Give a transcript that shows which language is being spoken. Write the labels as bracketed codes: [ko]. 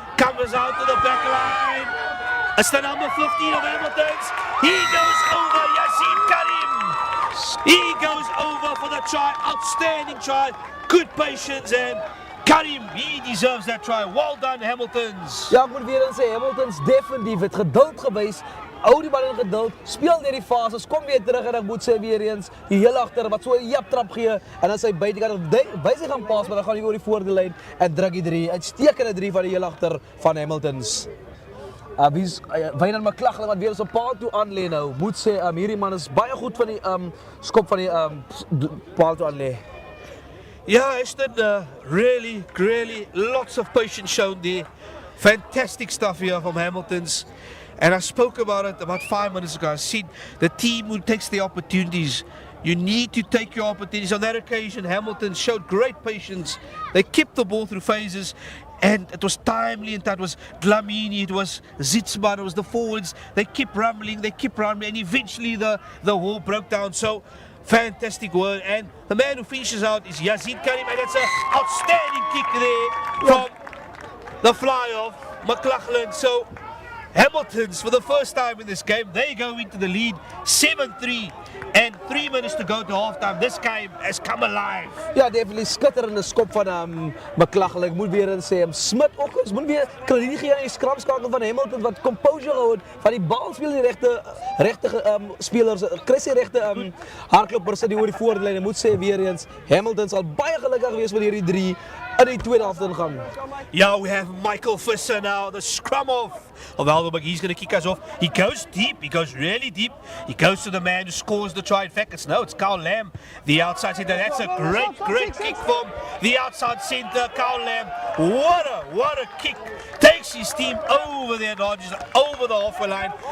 [en] Comes out to the back line. It's the number 15 of Hamilton's. He goes over, Yassine Karim. He goes over for the try. Outstanding try. Good patience, and Karim, he deserves that try. Well done, Hamilton's. [af] Ja, ek moet weer eens sê, Hamilton's definitief het geduld gewys. Hou die bal in geduld, speel deur die fases, kom weer terug en ek moet sê weer eens, die heel agter wat so 'n jap trap gee en dan sy buitekant wys hy gaan pas, maar dan gaan hy oor die voordelyn en druk die 3. Uitstekende 3 van die heel agter van Hamilton's. Wie's Wynand McLachlan wat weer so 'n paal toe aanlê nou. Moet sê hierdie man is baie goed van die skop van die paal toe aanlê. [en] Yeah, Ashton, really lots of patience shown there. Fantastic stuff here from Hamilton's. And I spoke about it about 5 minutes ago. I said the team who takes the opportunities. You need to take your opportunities. On that occasion, Hamilton showed great patience. They kept the ball through phases. And it was timely, and that was Dlamini, it was Zitzman, it was the forwards. They kept rumbling, and eventually the wall broke down. So, fantastic work. And the man who finishes out is Yassine Karim, and that's an outstanding kick there from the fly-off, McLachlan. So, Hamilton's, for the first time in this game, they go into the lead 7-3 and 3 minutes to go to halftime. This game has come alive. [af] Ja, definitely skitterende skop van McLachlan. Ek moet weer sê, Smit ook, ons moet weer krediet gee aan die skramskakel van Hamilton wat composure hou van die bal speel die regte spelers, kry sy regte hardlopers die oor die voorlyn. Ek moet sê weer eens, Hamilton sal baie gelukkig wees met hierdie 3 in die tweede helft ingaan. [en] Yeah, we have Michael Visser now, the scrum off of Helderberg. He's going to kick us off. He goes deep, he goes really deep. He goes to the man who scores the try. In fact, it's Carl Lamb, the outside centre. That's a great kick from the outside centre, Carl Lamb. What a kick. Takes his team over the advantage, over the halfway line.